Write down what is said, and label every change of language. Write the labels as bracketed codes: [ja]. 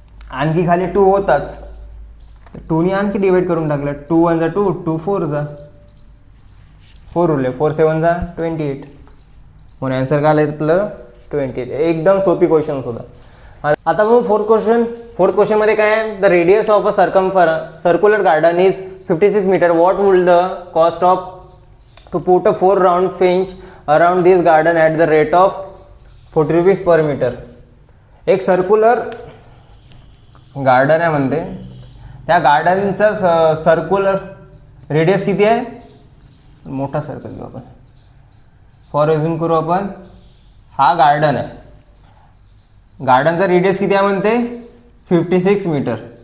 [mr] आणखी खाली 2 होताच 2ने आणखी डिवाइड करून टाकलं 2 1 जा 2 2 4 जा 4 उरले 4 7 जा 28. म्हणून आन्सर काय आलं आपलं 20. एकदम सोपी क्वेश्चन होता. आता मग फोर्थ क्वेश्चनमध्ये काय आहे, [en] The radius of a circular garden is 56 metre. What would the cost of to put a 4 round fence around this garden at the rate of 40 rupees per metre. [mr] एक सर्क्युलर गार्डन आहे म्हणते, त्या गार्डनचा circular radius किती आहे, मोठा circle घेऊ आपण, for example करू आपण, हा गार्डन आहे, गार्डनचा रेडियस किती आहे म्हणते 56 मीटर.